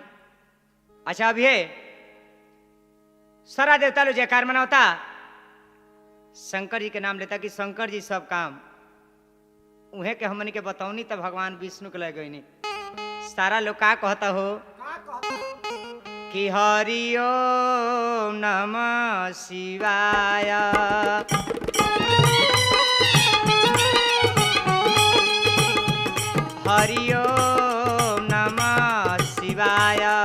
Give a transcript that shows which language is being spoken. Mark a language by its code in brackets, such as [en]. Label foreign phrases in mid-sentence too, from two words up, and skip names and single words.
[bho] अच्छा अभी सारा देवता लोग जयकार मनावता, शंकर जी के नाम लेता कि शंकर जी सब काम उहे के हमन के बतौनी, तब भगवान विष्णु के लग गई। सारा लोग का कहता हो कि [sa] हरि ओम नमः शिवाय, हरि ओम नमः शिवाय,